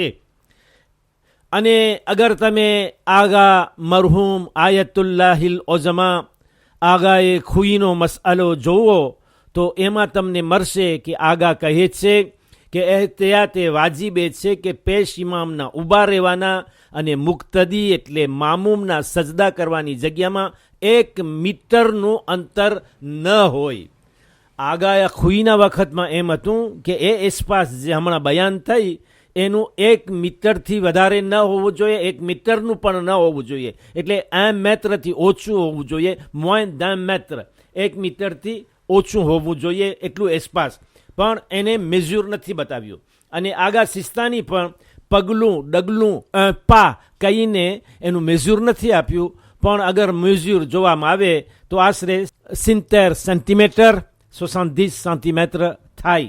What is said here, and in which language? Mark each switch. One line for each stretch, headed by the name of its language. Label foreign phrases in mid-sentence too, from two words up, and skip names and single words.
Gujarati: અને અગર તમે આગા મરહૂમ આયતુલ્લાહિલ ઓઝમા આગાએ ખુઈનો મસઅલો જોવો તો એમાં તમને મળશે કે આગા કહે છે કે એહતિયાતે વાજિબે છે કે પેશ ઇમામના ઊભા રહેવાના અને મુક્તદી એટલે મામૂમના સજદા કરવાની જગ્યામાં 1 મીટરનું અંતર ન હોય. આગાયા ખુઈના વખતમાં એમ હતું કે એ એસ્પાસ જે હમણાં બયાન થઈ એનું 1 મીટરથી વધારે ન હોવું જોઈએ, 1 મીટરનું પણ ન હોવું જોઈએ, એટલે 1 મેત્રથી ઓછું હોવું જોઈએ,
French: moins d'un mètre,
Gujarati: 1 મીટરથી ઓછું હોવું જોઈએ એટલું એસ્પાસ, પણ એને મેઝ્યુર નથી બતાવ્યું. અને આગા સિસ્તાની પણ પગલું ડગલું પા કહીને એનું મેઝ્યુર નથી આપ્યું, પણ અગર મેઝ્યુર જોવામાં આવે તો આશરે 70 સેન્ટીમીટર 70 સેન્ટીમીટર થાય.